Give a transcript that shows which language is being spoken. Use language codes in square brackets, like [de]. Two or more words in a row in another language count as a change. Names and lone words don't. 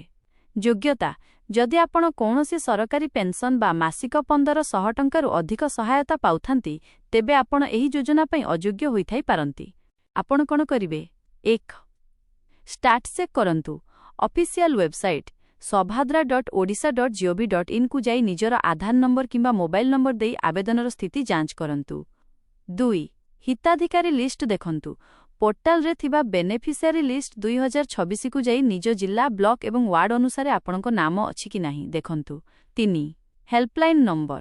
[or] ଯୋଗ୍ୟତା। ଯଦି ଆପଣ କୌଣସି ସରକାରୀ ପେନ୍ସନ୍ ବା ମାସିକ 1500 ଟଙ୍କାରୁ ଅଧିକ ସହାୟତା ପାଉଥାନ୍ତି, ତେବେ ଆପଣ ଏହି ଯୋଜନା ପାଇଁ ଅଯୋଗ୍ୟ ହୋଇଥାଇପାରନ୍ତି। ଆପଣ କ'ଣ କରିବେ? 1. [en] start check [or] କରନ୍ତୁ। [en] official website [or] sabhadra.odisha.gov.in କୁ ଯାଇ ନିଜର ଆଧାର ନମ୍ବର କିମ୍ବା [en] mobile number [or] ଦେଇ ଆବେଦନର ସ୍ଥିତି ଯାଞ୍ଚ କରନ୍ତୁ। 2. ହିତାଧିକାରୀ ଲିଷ୍ଟ ଦେଖନ୍ତୁ। ପୋର୍ଟାଲରେ ଥିବା [en] beneficiary list [or] 2026କୁ ଯାଇ ନିଜ ଜିଲ୍ଲା, ବ୍ଲକ ଏବଂ ୱାର୍ଡ ଅନୁସାରେ ଆପଣଙ୍କ ନାମ ଅଛି କି ନାହିଁ ଦେଖନ୍ତୁ। 3. [en] helpline number.